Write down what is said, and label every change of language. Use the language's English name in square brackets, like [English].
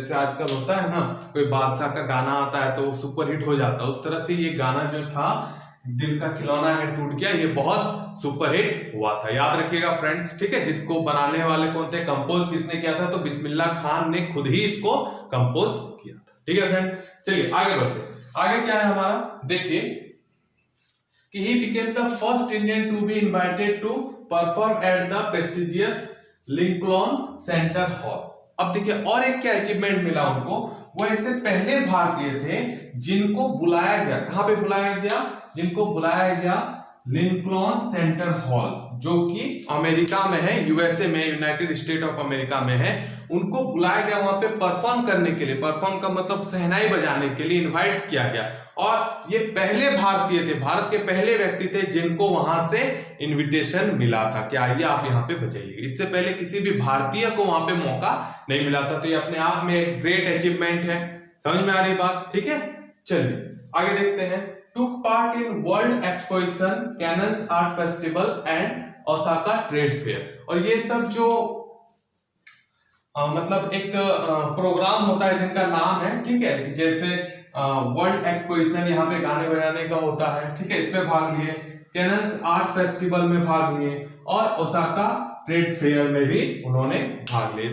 [Hindi] जैसे आजकल होता है ना, कोई बादशाह का गाना आता है तो वो सुपर हिट हो जाता है, उस तरह से ये गाना जो था दिल का खिलौना है टूट गया, ये बहुत सुपर हिट हुआ था। याद रखिएगा फ्रेंड्स। ठीक है, जिसको बनाने वाले कौन थे, कंपोज किसने किया था? तो बिस्मिल्लाह खान ने खुद ही इसको कंपोज किया था। ठीक है फ्रेंड, चलिए आगे बढ़ते हैं। आगे क्या है हमारा, देखिए कि [English] he became the first Indian to be invited to perform at the prestigious Lincoln Center hall. [Hindi] अब देखिए और एक क्या अचीवमेंट मिला उनको, वो ऐसे पहले भारतीय थे जिनको बुलाया गया, कहां पे बुलाया गया? जिनको बुलाया गया लिंकॉन सेंटर हॉल, जो कि अमेरिका में है, यूएसए में, यूनाइटेड स्टेट ऑफ अमेरिका में है। उनको बुलाया गया वहां पे परफॉर्म करने के लिए, परफॉर्म का मतलब शहनाई बजाने के लिए इनवाइट किया गया। और ये पहले भारतीय थे, भारत के पहले व्यक्ति थे जिनको वहां से इनविटेशन मिला था कि आइए आप यहाँ पे बजाइए। इससे पहले किसी भी भारतीय को वहां पे मौका नहीं मिला था। तो ये अपने आप में एक ग्रेट अचीवमेंट है। समझ में आ रही बात? ठीक है, चलिए आगे देखते हैं। [English] took part in World Exposition, Cannons Art Festival and Osaka Trade Fair। [Hindi] और ये सब जो मतलब एक प्रोग्राम होता है जिनका नाम है, ठीक है, जैसे वर्ल्ड एक्सपोजिशन, यहाँ पे गाने बजाने का होता है। ठीक है, इसमें भाग लिए, कैनन्स आर्ट फेस्टिवल में भाग लिए और ओसाका ट्रेड फेयर में भी उन्होंने भाग लिए।